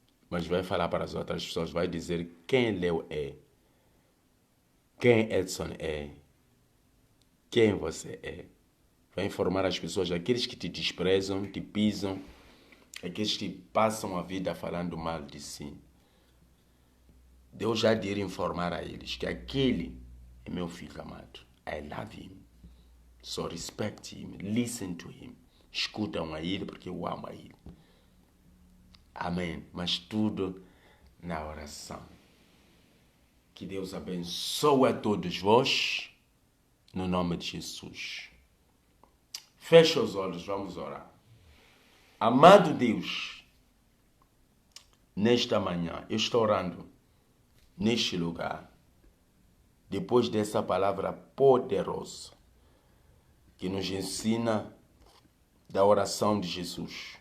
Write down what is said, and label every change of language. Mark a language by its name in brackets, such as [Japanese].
[Portuguese] Mas vai falar para as outras pessoas, vai dizer quem Leo é, quem Edson é, quem você é. Vai informar as pessoas, aqueles que te desprezam, te pisam, aqueles que passam a vida falando mal de si. Deus já irá informar a eles que aquele é meu filho amado. [English] I love him. So respect him, listen to him. [Portuguese] Escutam a ele porque eu amo a ele. Amém. Mas tudo na oração. Que Deus abençoe a todos vós, no nome de Jesus. Feche os olhos, vamos orar. Amado Deus, nesta manhã, eu estou orando neste lugar, depois dessa palavra poderosa, que nos ensina da oração de Jesus.